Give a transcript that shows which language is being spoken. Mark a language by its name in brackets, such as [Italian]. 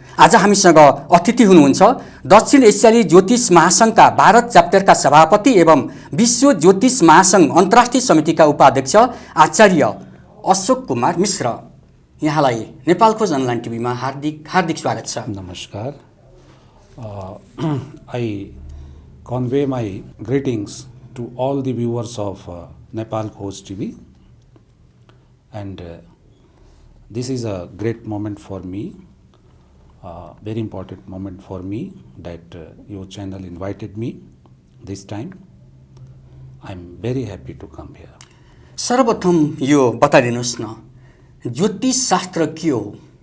[Nepali] आज हामीसँग अतिथि हुनुहुन्छ दक्षिण एसियाली ज्योतिष महासङ्घका भारत च्याप्टरका सभापति एवं विश्व ज्योतिष महासङ्घ अन्तर्राष्ट्रिय समितिका उपाध्यक्ष आचार्य अशोक कुमार मिश्र। यहाँलाई नेपाल खोज अनलाइन टिभीमा हार्दिक स्वागत छ। नमस्कार। [English] I convey my greetings to all the viewers of Nepal Khoj TV, and this is a great moment for me, very important moment for me that your channel invited me this time. I am very happy to come here. [Nepali] सर्वप्रथम यो बताइदिनुहोस् न, ज्योतिष शास्त्र के हो?